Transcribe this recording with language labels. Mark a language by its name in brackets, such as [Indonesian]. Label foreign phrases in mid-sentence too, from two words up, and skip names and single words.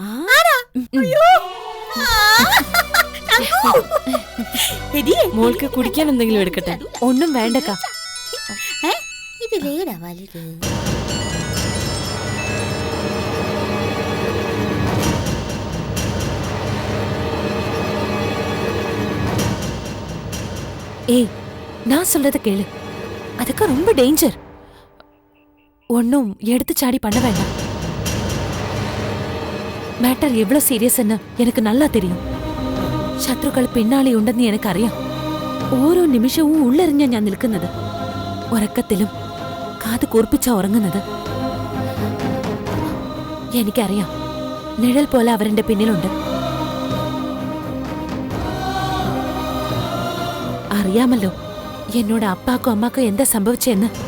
[Malayalam] മോൾക്ക് കുടിക്കാൻ എന്തെങ്കിലും എടുക്കട്ടെ? ഒന്നും വേണ്ടക്കാ. ഇതിലേടാ വലുത്. [Tamil] ஏய், நான் சொல்றத கேளு. அதுக்கு ரொம்ப டேஞ்சர். ஒன்னும் எடுத்து சாடி பண்ண வேண்டாம். மேட்டர் எவ்வளவு சீரியஸ்ன்னு எனக்கு நல்லா தெரியும். [Malayalam] ശത്രുക്കൾ പിന്നാലെ ഉണ്ടെന്ന് എനിക്കറിയാം. ഓരോ നിമിഷവും ഉള്ളെറിഞ്ഞ ഞാൻ നിൽക്കുന്നത്. ഉറക്കത്തിലും കാത് കൂർപ്പിച്ച ഉറങ്ങുന്നത്. എനിക്കറിയാം, നിഴൽ പോലെ അവരുടെ പിന്നിലുണ്ട്. അറിയാമല്ലോ എന്നോട് അപ്പാക്കോ അമ്മാക്കോ എന്താ സംഭവിച്ചെന്ന്.